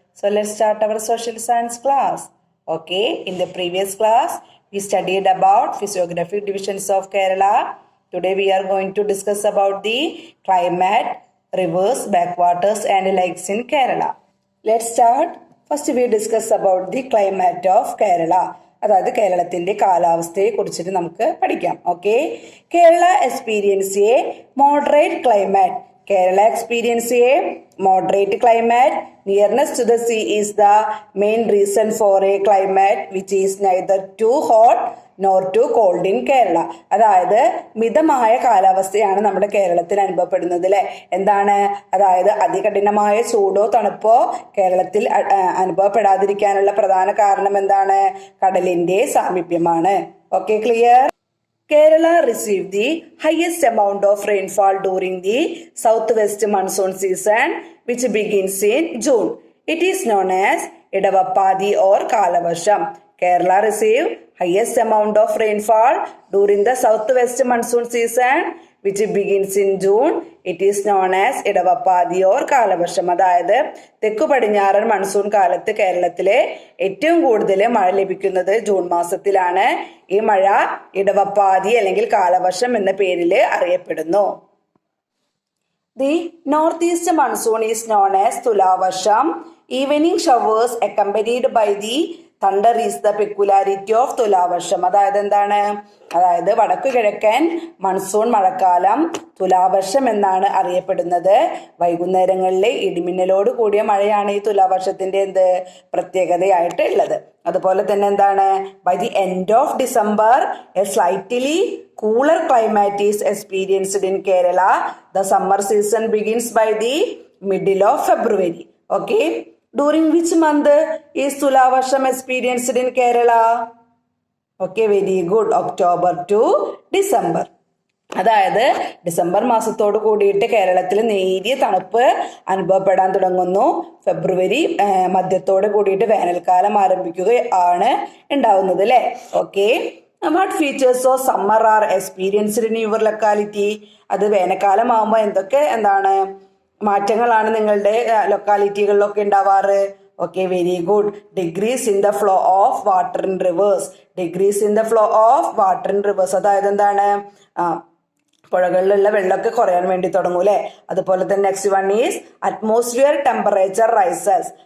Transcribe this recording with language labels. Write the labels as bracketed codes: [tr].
[en] So let's start our social science class. Okay, in the previous class, we studied about physiographic divisions of Kerala. Today we are going to discuss about the climate, rivers, backwaters and lakes in Kerala. Let's start. First we discuss about the climate of Kerala. [ml] അതായത് കേരളത്തിന്റെ കാലാവസ്ഥയെ കുറിച്ചിട്ട് നമുക്ക് പഠിക്കാം. Okay, [en] Kerala experience a moderate climate. Kerala experience a moderate climate. Nearness to the sea is the main reason for a climate which is neither too hot nor too cold in Kerala. [ml] അതായത് മിതമായ കാലാവസ്ഥയാണ് നമ്മുടെ കേരളത്തിൽ അനുഭവപ്പെടുന്നത് അല്ലെ. എന്താണ് അതായത് അതികഠിനമായ ചൂടോ തണുപ്പോ കേരളത്തിൽ അനുഭവപ്പെടാതിരിക്കാനുള്ള പ്രധാന കാരണം എന്താണ്? കടലിന്റെ സാമീപ്യമാണ്. Okay, clear? [en] Kerala received the highest amount of rainfall during the southwest monsoon season, which begins in June. It is known as Idavappadi or Kalavarsham. Kerala received highest amount of rainfall during the southwest monsoon season, which begins in June. It is known as Idavappadi or Kalavarsham. [ml] അതായത് തെക്കു പടിഞ്ഞാറൻ monsoon കാലത്ത് കേരളത്തിലെ ഏറ്റവും കൂടുതൽ മഴ ലഭിക്കുന്നത് June മാസത്തിലാണ്. ഈ മഴ ഇടവപ്പാതി അല്ലെങ്കിൽ കാലവർഷം എന്ന പേരിൽ അറിയപ്പെടുന്നു. [en] The northeast monsoon is known as Tulavarsham. Evening showers accompanied by the thunder is the peculiarity of Tulavarsham. [ml] അതായത് എന്താണ്? അതായത് വടക്കു കിഴക്കൻ മൺസൂൺ മഴക്കാലം തുലാവർഷം എന്നാണ് അറിയപ്പെടുന്നത്. വൈകുന്നേരങ്ങളിലെ ഇടിമിന്നലോട് കൂടിയ മഴയാണ് ഈ തുലാവർഷത്തിന്റെ പ്രത്യേകതയായിട്ട് ഉള്ളത്. അതുപോലെ തന്നെ എന്താണ്? [en] By the end of December a slightly cooler climate is experienced in Kerala. The summer season begins by the middle of February. Okay. During which month is Tulavarsham experienced in Kerala? Okay, very good. October to December. [ml] അതായത് December മാസത്തോട് കൂടിയിട്ട് കേരളത്തിൽ നേരിയ തണുപ്പ് അനുഭവപ്പെടാൻ തുടങ്ങുന്നു. ഫെബ്രുവരി മധ്യത്തോട് കൂടിയിട്ട് വേനൽക്കാലം ആരംഭിക്കുകയാണ് ഉണ്ടാവുന്നത് അല്ലെ. [en] Okay, what features of summer are experienced in your locality? [ml] അത് വേനൽക്കാലം ആകുമ്പോൾ എന്തൊക്കെ മാറ്റങ്ങളാണ് നിങ്ങളുടെ ലൊക്കാലിറ്റികളിലൊക്കെ ഉണ്ടാവാറ്? Okay, very good. [en] Degrees in the flow of water in rivers. Degrees in the flow of water in rivers [ml] അതായത് എന്താണ്? പുഴകളിലുള്ള വെള്ളമൊക്കെ കുറയാൻ വേണ്ടി തുടങ്ങും അല്ലെ. അതുപോലെ തന്നെ [en] Next one is atmosphere temperature rises.